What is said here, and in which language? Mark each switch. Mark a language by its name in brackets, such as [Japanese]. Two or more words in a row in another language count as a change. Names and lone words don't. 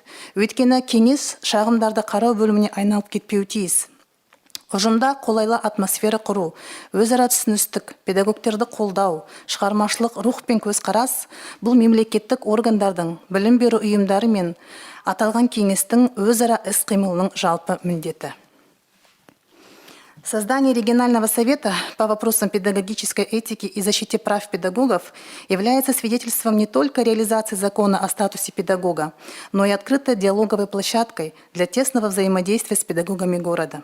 [Kazakh] Өйткені кеңес шағымдарды қарау бөліміне айналып кетпеуі тиіс. Ұжымда қолайлы атмосфера құру, өзара түсіністік, педагогтерді қолдау, шығармашылық рух пен көзқарас бұл мемлекеттік органдардың, білім беру ұйымдары мен аталған кеңестің өзара іс-қимылының жалпы міндеті. [Russian] Создание регионального совета по вопросам педагогической этики и защите прав педагогов является свидетельством не только реализации закона о статусе педагога, но и открытой диалоговой площадкой для тесного взаимодействия с педагогами города.